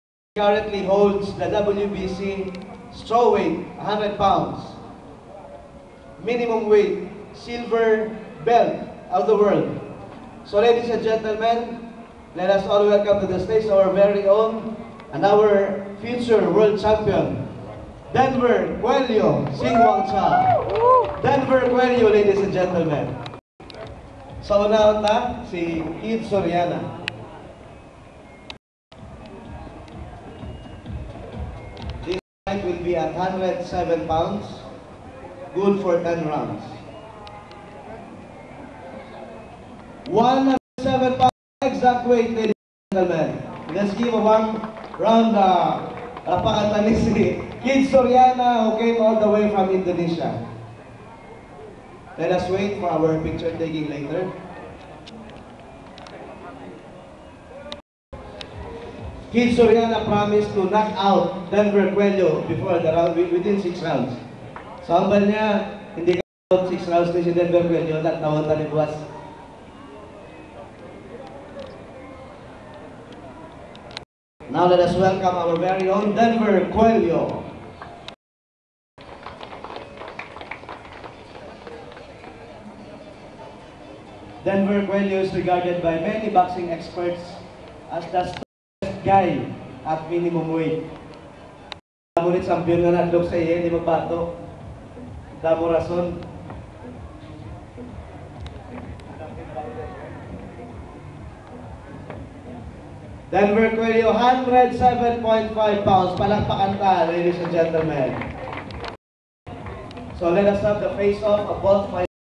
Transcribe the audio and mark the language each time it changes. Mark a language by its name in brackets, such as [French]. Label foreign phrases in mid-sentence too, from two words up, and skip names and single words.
[English] currently holds the WBC strawweight, 100 pounds, minimum weight, silver belt of the world. So ladies and gentlemen, let us all welcome to the stage our very own and our future world champion, Denver Cuello Singwang Cha. Denver Cuello, ladies and gentlemen. [Hiligaynon] Sa una si Kid Soriana. [English] This fight will be at 107 pounds, good for 10 rounds. 107 pounds, exact weight, ladies and gentlemen. Let's give a warm round [Hiligaynon] rapakatan ni si [English] Kid Soriana, who came all the way from Indonesia. Let us wait for our picture taking later. Kid Soriana promised to knock out Denver Cuello before the round, within 6 rounds. [Hiligaynon] So hambal niya, hindi ka out 6 rounds ni si Denver Cuello, natawag na ni Buwas. [English] Now let us welcome our very own Denver Cuello. Denver Cuello is regarded by many boxing experts as the strongest guy at minimum weight. [Hiligaynon] Ngunit champion nga nadlok sa iya, hindi magbato. Damo rason. Denver Cuello, 107.5 pounds. Palakpakan ta, [English] ladies and gentlemen. So let us have the face-off of both fighters.